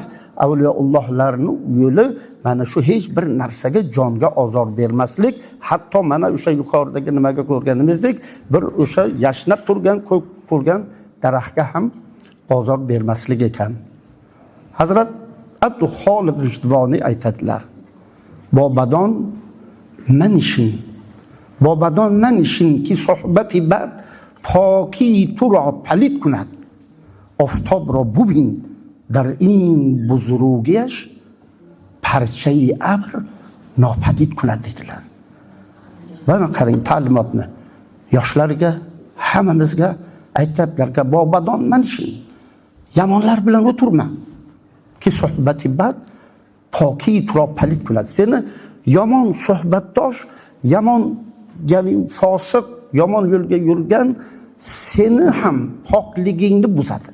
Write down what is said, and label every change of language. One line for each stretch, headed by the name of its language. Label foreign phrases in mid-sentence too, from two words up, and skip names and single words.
Uzbek: Avliyoullohlarning yo'li mana shu hech bir narsaga, jonga ozor bermaslik, hatto mana o'sha yuqoridagi nimaga ko'rganimizdek, bir o'sha yashnab turgan, ko'k turgan daraxtga ham ozor bermaslik ekan.
Persian: Hazrat Abduxoliq G'ijduvoniy aytadilar: "با بدان منشین با بدان منشین که صحبت بد پاکی تو را پلید کند. آفتاب را ببین در این بزرگیش پرچه ابر ناپدید کند dediler.
Uzbek: Bana qarang ta'limotni yoshlarga hammamizga aytadilarki
Persian: با بدان منشین
Uzbek: yomonlar bilan o'tirma ki
Persian: صحبت بد پاکی تو را پلید
Uzbek: qiladi. Seni yomon suhbatdosh, yomon ya'ni fosiq, yomon yo'lga yurgan seni ham pokligingni buzadi.